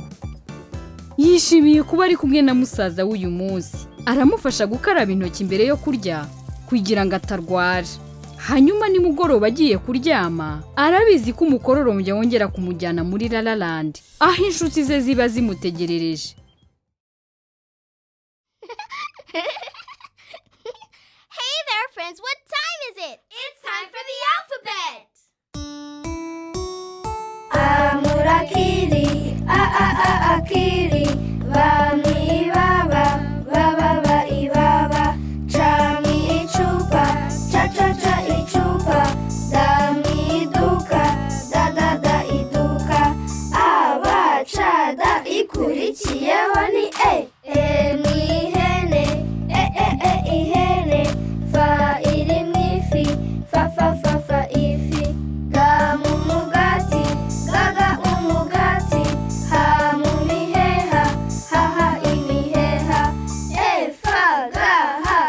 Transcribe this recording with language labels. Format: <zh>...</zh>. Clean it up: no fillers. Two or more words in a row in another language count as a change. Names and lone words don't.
<rw>Yishimiye kuba ari kumwe na musaza w'uyu munsi. Aramufasha gukaraba intoki mbere yo kurya kugira ngo atarwara. Hanyuma nimugoroba agiye kuryama, arabizi ko umukororombya wongera kumujyana muri Lala Land, aho inshuti ze ziba zimutegerereje.</rw> <en>Hey there, friends. What time is it? It's time for the alphabet.</en> <rw>Amurakili, akili, bami baba, baba ibaba, chami ichupa, cha ichupa, dami iduka, da iduka, abacada ikurikiyeho ni ni ihene, ihene, fa iri mu ifi, fa ifi, ga mu mugati, ga umugati, ha mu miheha, ha imiheha, fa ga</rw>